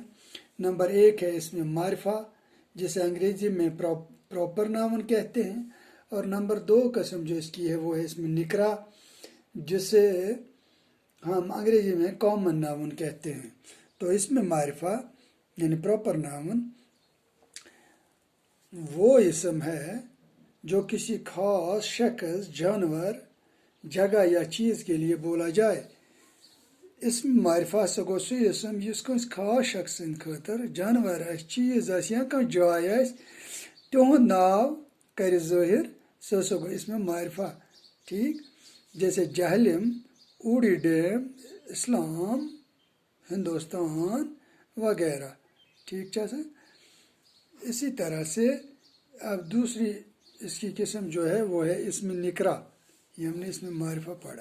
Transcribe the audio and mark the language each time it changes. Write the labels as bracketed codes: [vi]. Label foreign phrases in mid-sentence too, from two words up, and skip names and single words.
[ur] نمبر 1 ہے اسم معرفہ، جسے انگریزی میں [en] proper noun [ur] کہتے ہیں، اور نمبر 2 قسم جو اس کی ہے وہ ہے اسم نکرہ، جسے ہم انگریزی میں [en] common noun [ur] کہتے ہیں۔ تو اسم معرفہ یعنی [en] proper noun [ur] وہ اسم ہے جو کسی خاص شخص، جانور، جگہ یا چیز کے لیے بولا جائے۔ [ks] اسم معرفہ سہ گو سہ اسم یس کنس خاص شخص سند خاطر، جانور چیز یا جائے تہند ناو کر ظاہر، سہ گو اسم معرفہ۔ [ur] ٹھیک، جیسے جہلم، اوڑی ڈیم، اسلام، ہندوستان وغیرہ۔ ٹھیک ہے۔ اسی طرح سے اب دوسری اس کی قسم جو ہے وہ ہے اسم نکرہ، یہ ہم نے اسم معرفہ پڑھا۔